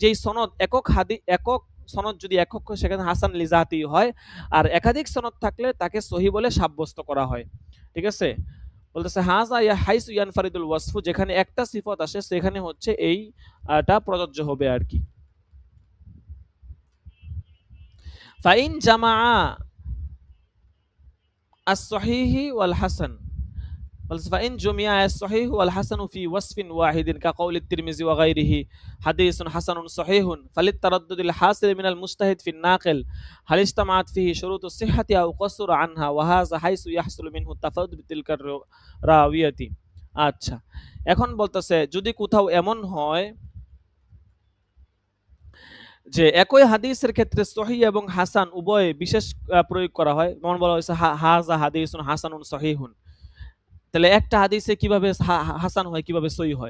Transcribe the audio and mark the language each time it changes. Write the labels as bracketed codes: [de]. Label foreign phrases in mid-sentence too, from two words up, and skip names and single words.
[bn] সে কারণে যেই সনদ একক সনদ যদি একক হয় সেখানে [ar] حسن لذاته [bn] হয়, আর একাধিক সনদ থাকলে তাকে সহি বলে সাব্যস্ত করা হয়। ঠিক আছে, বলতেছে [ar] هذا يا حيث ينفرد الوصف, [bn] যেখানে একটা সিফত আসে সেখানে হচ্ছে এইটা প্রযোজ্য হবে আর কি। [ar] فإن جمع الصحيح والحسن, فإن جمع الصحيح والحسن في وصف واحد كقول الترمذي وغيره حديث حسن صحيح فللتردد الحاصل من المجتهد في الناقل هل اجتمعت فيه شروط الصحة أو قصر عنها وهذا حيث يحصل منه التفرد بتلك الرواية. [bn] আচ্ছা, এখন বলতেছে যদি কোথাও এমন হয় যে একই হাদিসের ক্ষেত্রে সহিহ এবং হাসান উভয় বিশেষ প্রয়োগ করা হয়, যেমন বলা হয়েছে [ar] هذا حديث حسن صحيح, [bn] তাহলে একটা হাদিসে কিভাবে হাসান হয়, কিভাবে সহিহ হয়?